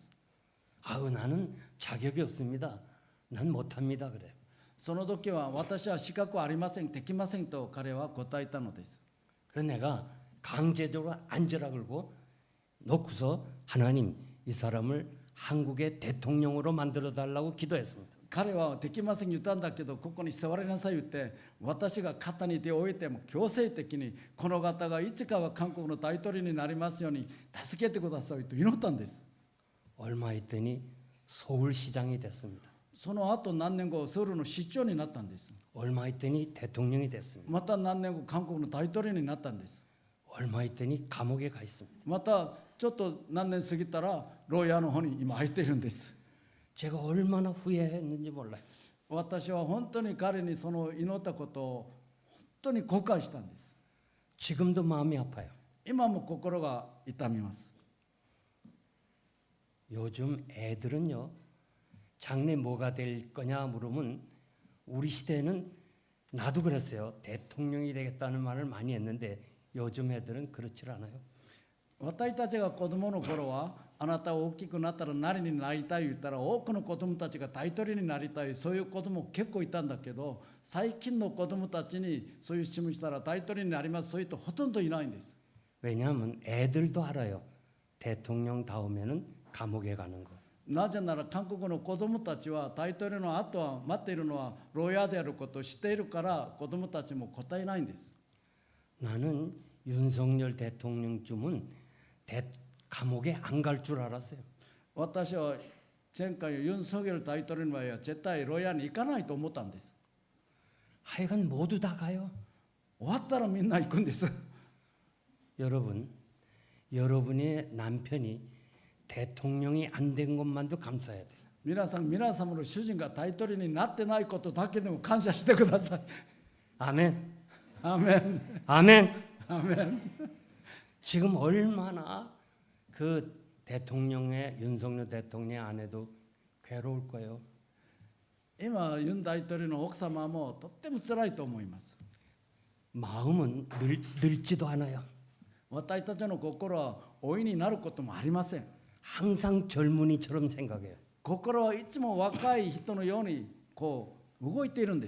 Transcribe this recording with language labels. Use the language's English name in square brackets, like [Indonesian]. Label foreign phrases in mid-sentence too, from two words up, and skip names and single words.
[Korean] 아우 나는 자격이 없습니다. 난 못합니다 그래요. [Japanese] その時は私は資格ありませんできませんと彼は答えたのです [Korean] 그래서 내가 강제적으로 앉으라 그러고 놓고서 하나님 이 사람을 한국의 대통령으로 만들어 달라고 기도했습니다. [Japanese] 彼はできません言ったんだけどここに座りなさい言って私が肩に手を置いても強制的にこの方がいつかは韓国の大統領になりますように助けてくださいと祈ったんです [Korean] 얼마 있더니 서울시장이 됐습니다. [Japanese] その後何年後ソウルの市長になったんです [Korean] 얼마 있더니 대통령이 됐습니다. [Japanese] また何年後韓国の大統領になったんです [Korean] 얼마 있더니 감옥에 가 있습니다. [Japanese] またちょっと何年過ぎたら牢屋の方に今入っているんです [Korean] 제가 얼마나 후회했는지 몰라요. [Japanese] 私は本当に彼にその祈ったことを本当に後悔したんです [Korean] 지금도 마음이 아파요. [Japanese] 今も心が痛みます [Korean] 요즘 애들은요 장래 뭐가 될 거냐 물으면 우리 시대는 나도 그랬어요. 대통령이 되겠다는 말을 많이 했는데 요즘 애들은 그렇지 않아요. [Japanese] 私たちが子供の頃はあなたは大きくなったら何になりたい言ったら多くの子供たちが大統領になりたいそういう子供結構いたんだけど最近の子供たちにそういう質問したら大統領になりますそういう人ほとんどいないんです [Korean] 왜냐하면 애들도 알아요. 대통령 다음에는 감옥에 가는 거. [Japanese] なぜなら韓国の子供たちは大統領の後は待っているのは牢屋であることを知っているから子供たちも答えないんです [Korean] 나는 윤석열 대통령쯤은 감옥에 안 갈 줄 알았어요. [Japanese] 私は前回ユン・ソギョル大統領の場合は絶対牢屋に行かないと思ったんです [Korean] 하여간 모두 다 가요. [Japanese] 終わったらみんな行くんです [Korean] 여러분, 여러분의 남편이 대통령이 안 된 것만도 감사해야 돼요. [Japanese] 皆さん皆様の主人が大統領になってないことだけでも感謝してください [Korean] 아멘. [Japanese] アーメン [Korean] 아멘. [Japanese] アーメン [Korean] 지금 얼마나 그 대통령의 윤석열 대통령의 아내도 괴로울 거예요. [Japanese] 今ユン大統領の奥様もとっても辛いと思います [Korean] 마음은 늙지도 않아요. [Japanese] 私たちの心は老いになることもありません [Korean] 항상 젊은이처럼 생각해요. [Japanese] 心はいつも若い人のようにこう動いているんです